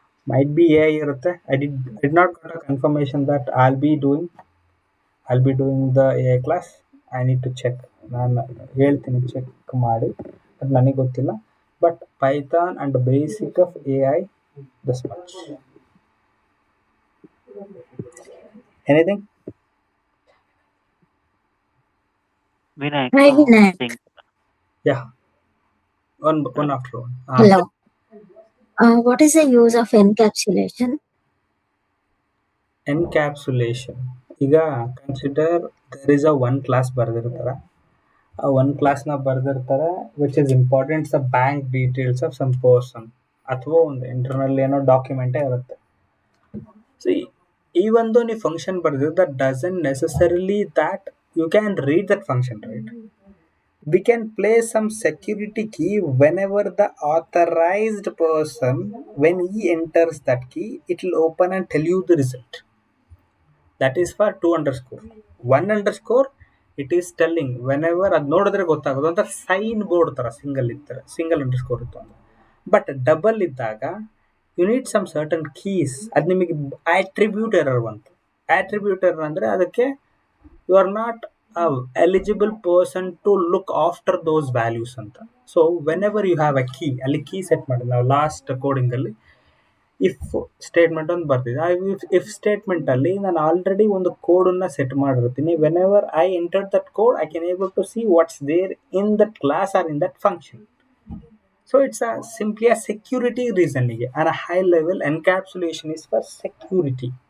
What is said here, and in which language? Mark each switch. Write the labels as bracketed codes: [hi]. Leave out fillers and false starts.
[en] Might be AI ಇರುತ್ತೆ. I did not got a confirmation that I'll be doing the AI class. I need to check. [kn] ನಾನು ಹೇಳ್ತೀನಿ, check ಮಾಡಿ, ಅದು ನನಗೆ ಗೊತ್ತಿಲ್ಲ. [en] But python and basic of AI, this much. Anything? Vinayak, Hi, Vinayak. Yeah. One after one. Hello. What is the use of encapsulation? Encapsulation. ಈಗ consider there is a 1 class ಬರೆದಿರ್ತಾರೆ. [kn] ಒಂದು ಕ್ಲಾಸ್ನ ಬರ್ದಿರ್ತಾರೆ [en] which is important the bank details of some person [kn] ಅಥವಾ ಒಂದು internal ಏನೋ ಡಾಕ್ಯುಮೆಂಟೇ ಇರುತ್ತೆ. [en] so even though [kn] ನೀವು function ಬರ್ದಿರೋ [en] that doesn't necessarily that you can read that function, right? We can place some security key whenever the authorized person, when he enters that key, it will open and tell you the result. That is for 2 underscore 1 underscore. It is telling whenever [kn] ಅದು ನೋಡಿದ್ರೆ ಗೊತ್ತಾಗೋದು ಅಂತ sign board ತರ single ಇರ್ತಾರೆ, single underscore ಇತ್ತು ಅಂದ್ರೆ. [en] But double ಇದ್ದಾಗ you need some certain keys. [kn] ಅದು ನಿಮಗೆ ಆಟ್ರಿಬ್ಯೂಟ್ ಎರರ್ ಬಂತು. ಆಟ್ರಿಬ್ಯೂಟ್ ಎರರ್ ಅಂದ್ರೆ ಅದಕ್ಕೆ [en] you are not eligible person to look after those values [kn] ಅಂತ. [en] so whenever you have a key, [kn] ಅಲ್ಲಿ ಕೀ ಸೆಟ್ ಮಾಡಿದ್ವಿ ನಾವು [en] Last coding ಅಲ್ಲಿ. [kn] ಇಫ್ ಸ್ಟೇಟ್ಮೆಂಟ್ ಒಂದು ಬರ್ತಿದೆ, ಆ ಇಫ್ ಸ್ಟೇಟ್ಮೆಂಟ್ ಅಲ್ಲಿ ನಾನು ಆಲ್ರೆಡಿ ಒಂದು ಕೋಡನ್ನ ಸೆಟ್ ಮಾಡಿರ್ತೀನಿ. [en] Whenever I enter that code, I can able to see what's there in that class or in that function. So it's simply a security reason. And a high level encapsulation is for security.